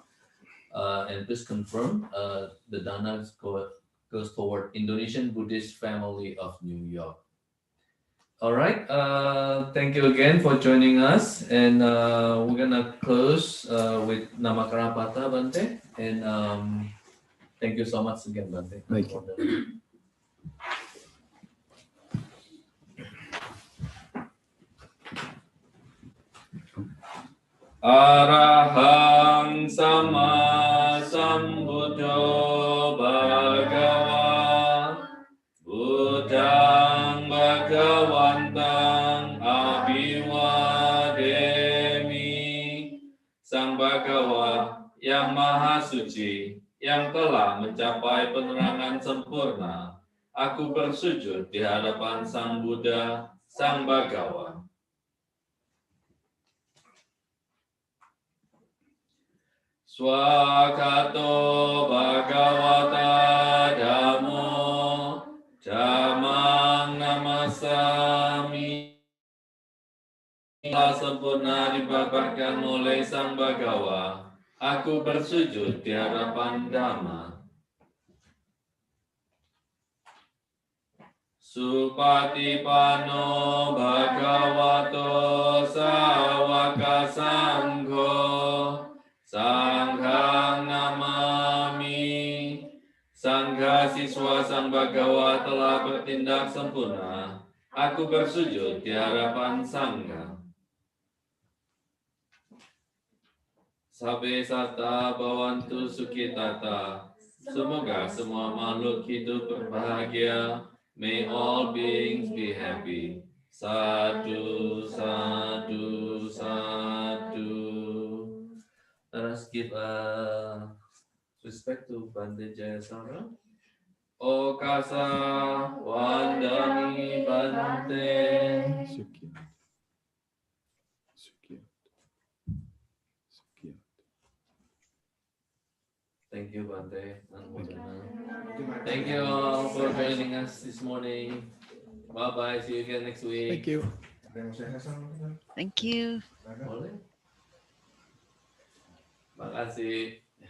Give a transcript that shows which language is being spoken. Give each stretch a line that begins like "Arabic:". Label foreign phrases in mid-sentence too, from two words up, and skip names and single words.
English: And please confirm the dana goes toward Indonesian Buddhist Family of New York. All right. Thank you again for joining us, and we're gonna close with Nama Karapata, Bante. And thank you so much again, Bante. Thank you.
Pali: Arahang sama sambuddho bhagava Buddhang bhagawantang abhiwademi.
Indonesian: Sang Bhagawa yang maha suci, yang telah mencapai penerangan sempurna, aku bersujud di hadapan Sang Buddha, Sang Bhagawa.
Pali: Swakato Bhagavata Dhammo Dhammang Namasami.
Indonesian: Telah sempurna dipaparkan oleh Sang Bhagawa, aku bersujud di hadapan Dhamma.
Pali: Supatipano Bhagavato Sawaka Sangho Sanghang namami.
Indonesian: Sangha siswa Sang Bhagawa telah bertindak sempurna, aku bersujud di hadapan Sangha.
Pali: Sabe sata bawantu sukhitata.
Indonesian: Semoga semua makhluk hidup berbahagia.
English: May all beings be happy.
Pali: Sadhu, sadhu, sadhu.
English: Let us give respect to Bante Jayasara.
Pali: Okasa Wandani Bante. Sukhya. Sukhya. Sukhya.
English: Thank you, Bante. Thank you all for joining us this morning. Bye-bye. See you again next week. Thank you. Thank you.
Indonesian: Boleh? Makasih.